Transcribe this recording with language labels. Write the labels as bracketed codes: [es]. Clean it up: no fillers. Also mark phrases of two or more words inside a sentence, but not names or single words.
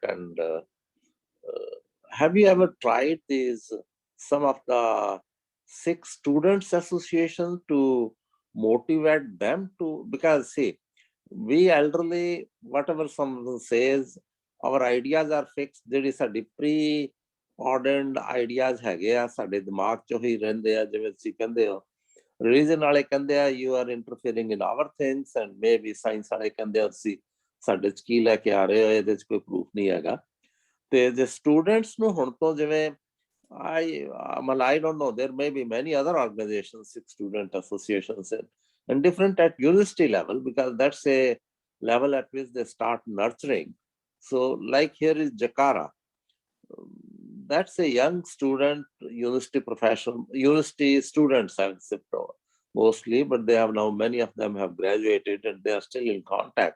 [en] And have you ever tried these, some of the Sikh students association to motivate them to, because see, we elderly, whatever someone says, our ideas are fixed. There is a pre-ordained ideas [pa] ਹੈਗੇ ਆ ਸਾਡੇ ਦਿਮਾਗ ਚ ਹੀ ਰਹਿੰਦੇ ਆ, ਜਿਵੇਂ ਤੁਸੀਂ ਕਹਿੰਦੇ ਹੋ religion ਵਾਲੇ ਕਹਿੰਦੇ ਆ [en] you are interfering in our things, and maybe science [pa] ਵਾਲੇ ਕਹਿੰਦੇ ਆ ਤੁਸੀਂ ਸਾਡੇ ਚ ਕੀ ਲੈ ਕੇ ਆ ਰਹੇ ਹੋ, ਇਹਦੇ ਚ ਕੋਈ ਪ੍ਰੂਫ ਨਹੀਂ ਹੈਗਾ। ਤੇ ਜੇ ਸਟੂਡੈਂਟਸ ਨੂੰ ਹੁਣ ਤੋਂ ਜਿਵੇਂ [en] I don't know, there may be many other organizations, Sikh student associations and different at university level, because that's a level at which they start nurturing. So like here is Jakara. That's a young student, university professional, university students, I would say mostly, but they have now, many of them have graduated and they are still in contact.